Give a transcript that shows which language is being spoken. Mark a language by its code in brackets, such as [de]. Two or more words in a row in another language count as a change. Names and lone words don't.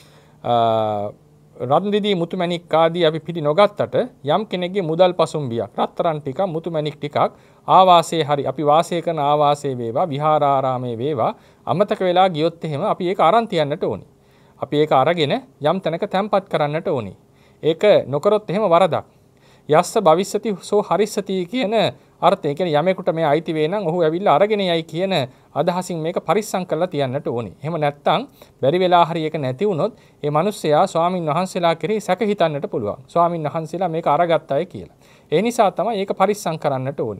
[si] රත්නදී මුතුමැණික් ආදී අපි පිළි නොගත්තට යම් කෙනෙක්ගේ මුදල් පසුම්බියක් රත්තරන් ටිකක් මුතුමැණික් ටිකක් ආවාසයේ හරි අපි වාසය කරන ආවාසයේ වේවා විහාරාරාමයේ වේවා අමතක වෙලා ගියොත් එහෙම අපි ඒක අරන් තියන්නට ඕනේ. අපි ඒක අරගෙන යම් තැනක තැම්පත් කරන්නට ඕනේ. ඒක නොකරොත් එහෙම වරදක්. [pi] යස්ස භවිස්සති සෝ හරිස්සති [si] කියන අර්ථය. කියන්නේ යමෙකුට මේ අයිති වේ නම් ඔහු ඇවිල්ලා අරගෙන යයි කියන අදහසින් මේක පරිස්සම් කරලා තියන්නට ඕනේ. එහෙම නැත්නම් බැරි වෙලා හරි ඒක නැති වුණොත් ඒ මිනිස්සයා ස්වාමින් වහන්සේලා කෙරෙහි සැක හිතන්නට පුළුවන්. ස්වාමින් වහන්සේලා මේක අරගත්තයි කියලා. ඒ නිසා තමයි ඒක පරිස්සම් කරන්නට ඕනේ.